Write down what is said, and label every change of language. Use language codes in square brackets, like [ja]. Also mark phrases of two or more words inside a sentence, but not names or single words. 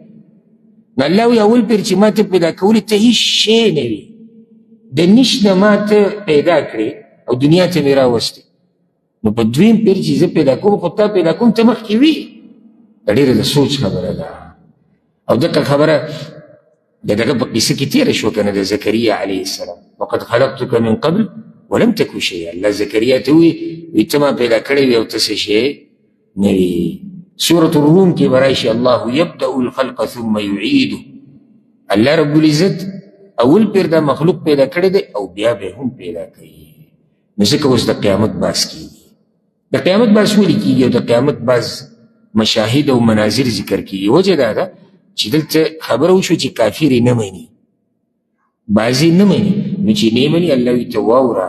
[ps] نو الله وایي اول پیر چې ما ته پیدا کولې ته هېڅ شی نه وي د نش نه ما ته پیدا کړې او دنیا ته مې راوستې نو په دویم پیر چې زه پیدا کوم خو تا پیدا کوم ته مخکې وي دا ډېره د سوچ خبره ده. او دغه خبره د دغه په قصه کې تېره شوه که نه د زکریا [ar] علیه السلام وقد خلقتک من قبل ولم تکو شیئا. [ps] الله زکریا ته وی ته ما پیدا کړی وي او ته څه شی نه وي. سورة الروم کې به راشي [ar] الله یبدأ الخلق ثم یعیده. [ps] الله رب العزت اول پیر دا مخلوق پیدا کړی دی او بیا به هم پیدا کوي. نو ځکه اوس د قیامت باس کېږي. د قیامت باس ولې کېږي او د قیامت باس مشاهد او مناظر ذکر کېږي وجه دا ده چې دلته خبره وشو چې کافر یې نه مني بعضې نه مني نو چې نه مني الله وایي ته واوره